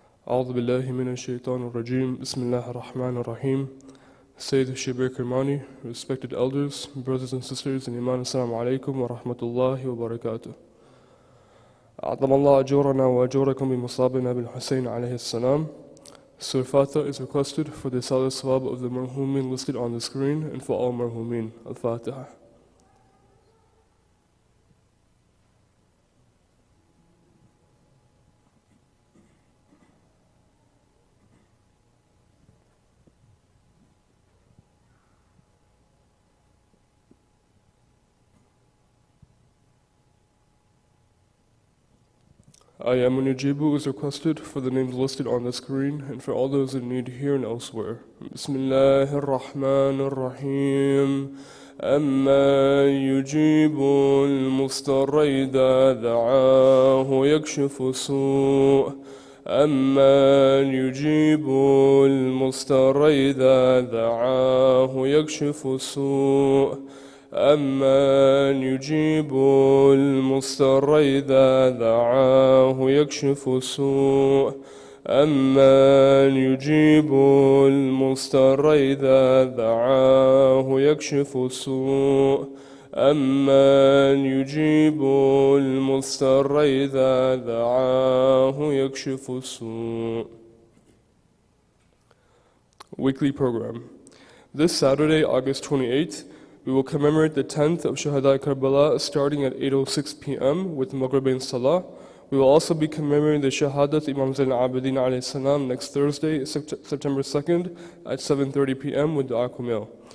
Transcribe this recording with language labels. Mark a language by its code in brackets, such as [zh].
[ar] أعوذ بالله من الشيطان الرجيم. بسم الله الرحمن الرحيم. [en] Sayyid Shabbir Kirmani, respected elders, brothers and sisters in Iman, Assalamu alaikum wa rahmatullahi wa barakatuh. [ar] أعظم الله أجورنا وأجوركم بمصابنا بالحسين عليه السلام. [en] Surah Fatiha is requested for the Salah Swab of the marhumin listed on the screen and for all marhumin. Al-Fatiha. Ayamunijibu is requested for the names listed on the screen and for all those in need here and elsewhere. [ar] Bismillahir Rahmanir Rahim. أما يجيب المضطر إذا دعاه يكشف السوء أما يجيب المضطر إذا دعاه يكشف السوء أمن يجيب المضطر إذا دعاه يكشف السوء أمن يجيب المضطر إذا دعاه يكشف السوء أمن يجيب المضطر إذا دعاه يكشف السوء. [en] Weekly program. This Saturday, August 28th, we will commemorate the 10th of Shuhada Karbala starting at 8:06 p.m. with Maghrib and Salah. We will also be commemorating the Shahadat Imam Zain al-Abidin alayhi salam next Thursday, September 2nd at 7:30 p.m. with Dua Kumail.